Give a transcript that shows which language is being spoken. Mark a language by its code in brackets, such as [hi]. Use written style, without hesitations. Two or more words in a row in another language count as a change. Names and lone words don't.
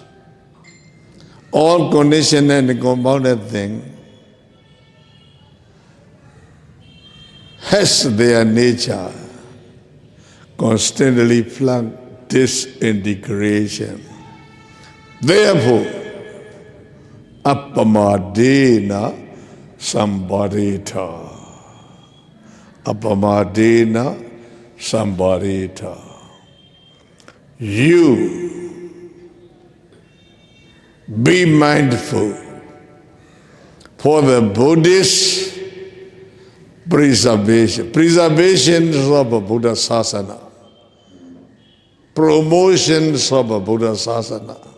[en] All conditioned and compounded thing has their nature constantly flux, disintegration. Therefore, [pi] appamadena sambarita. Appamadena sambarita. [en] You be mindful for the Buddhist preservation. Preservation of a [pi] Buddha Sasana. [en] Promotions of a [pi] Buddha Sasana.